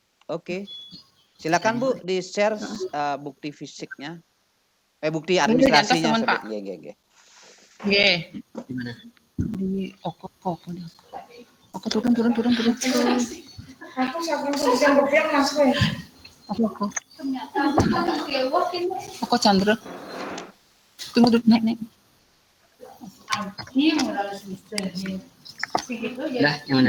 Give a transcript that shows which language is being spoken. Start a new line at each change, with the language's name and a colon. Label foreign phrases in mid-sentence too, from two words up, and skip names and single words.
Indonesian: Oke. Silakan Bu di-share bukti fisiknya. Bukti Ini administrasinya, jantos, Pak. Nggih. Nggih. Di mana? Di Oko dia. Oko turun. Oko Chandra. Tunggu dulu, naik. Dah, yang mana?